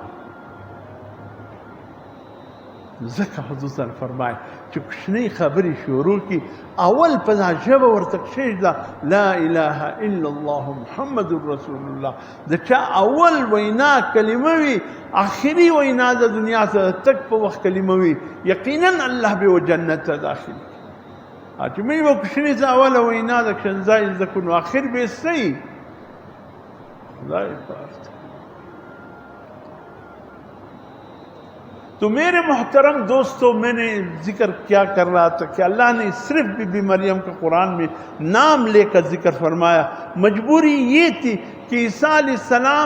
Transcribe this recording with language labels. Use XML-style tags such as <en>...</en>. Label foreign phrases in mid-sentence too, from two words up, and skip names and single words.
<ps>ځکه حضور</ps> <ar>صلی الله</ar> <ps>فرمایي چې کوچنۍ خبرې شروع کړي اول په دا ژبه ورته کښېږده</ps> <ar>لا اله الا الله محمد رسول الله</ar> <ps>د چا اول وینا کلمه وي آخري وینا د دنیا څخه تک په وخت کلمه وي یقینا الله به و جنت ته داخل چې موږ به کوچنۍ څه اوله وینا د شنزا زده کړو نو آخر به صحیح خدای پاک</ps> <ur>تو میرے محترم دوستو میں نے ذکر کیا کر رہا تھا کہ اللہ نے صرف بی بی مریم کا قرآن میں نام لے کر ذکر فرمایا مجبوری یہ تھی کہ عیسیٰ</ur> <ar>علیہ السلام</ar>